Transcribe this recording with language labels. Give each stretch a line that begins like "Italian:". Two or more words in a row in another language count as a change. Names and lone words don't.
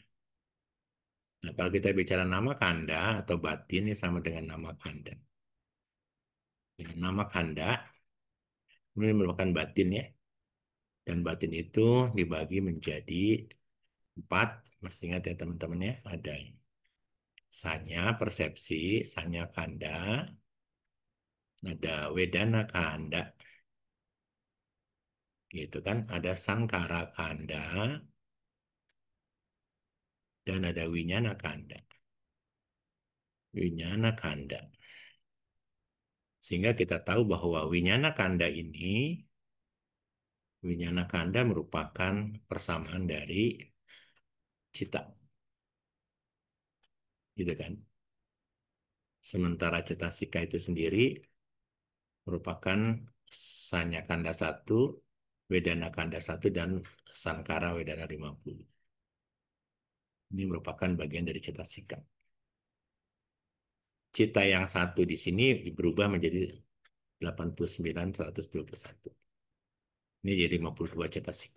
Indonesian: Nah, kalau kita bicara
Pali: nama kanda
Indonesian: atau batin ini sama dengan
Pali: nama kanda.
Indonesian: Dengan
Pali: nama kanda
Indonesian: ini merupakan batin ya. Dan batin itu dibagi menjadi 4. Masih ingat ya teman-teman ya. Ada sanya, persepsi,
Pali: sanya kanda.
Indonesian: Ada
Pali: wedana kanda.
Indonesian: Gitu kan. Ada
Pali: sankara kanda.
Indonesian: Dan ada
Pali: winyana kanda. Winyana kanda.
Indonesian: Sehingga kita tahu bahwa
Pali: winyana kanda
Indonesian: ini,
Pali: winyana kanda
Indonesian: merupakan persamaan dari cita. Gitu kan. Sementara cetasika itu sendiri merupakan
Pali: sanya kanda
Indonesian: 1,
Pali: wedana kanda
Indonesian: 1, dan
Pali: sankara wedana
Indonesian: 50. Ini merupakan bagian dari cetasika. Cita yang satu di sini berubah menjadi 89, 121. Ini jadi 52 cetasika.